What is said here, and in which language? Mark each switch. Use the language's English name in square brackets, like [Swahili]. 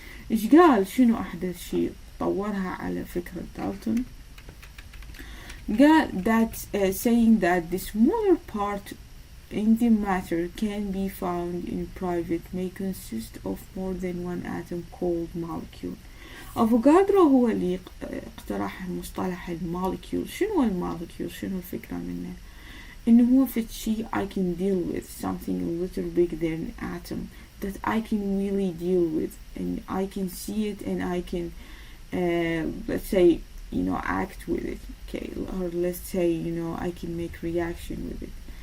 [Arabic] إيش قال؟ شنو أحدث شيء طورها على فكرة دالتون؟ قال [English] that saying that the smaller part in the matter can be found in private may consist of more than one atom called molecule. [Arabic] أفوغادرو هو اللي اقترح مصطلح المولكيول. شنو المولكيول؟ شنو الفكرة منه؟ إنه هو في شيء [English] I can deal with, something a little bigger than atom that I can really deal with, and I can see it, and I can let's say act with it, okay, or let's say I can make reaction with it.